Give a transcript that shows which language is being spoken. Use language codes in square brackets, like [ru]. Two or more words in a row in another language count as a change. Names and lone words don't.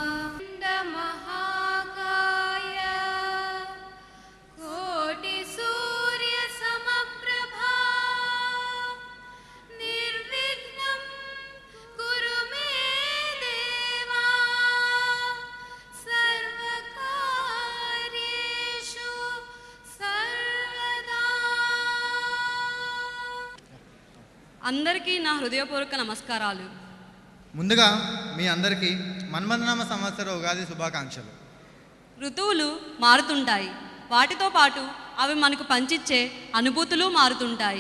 [sa] महाकाय कोटिसूर्यसमप्रभा निर्विघ्नं कुरु मे देवा सर्वकार्येषु सर्वदा। [te] అందరికీ నా హృదయపూర్వక నమస్కారాలు. ముందుగా మీ అందరికీ మన్మథనామ సంవత్సర ఉగాది శుభాకాంక్షలు. ఋతువులు మారుతుంటాయి, వాటితో పాటు అవి మనకు పంచిచ్చే అనుభూతులు మారుతుంటాయి.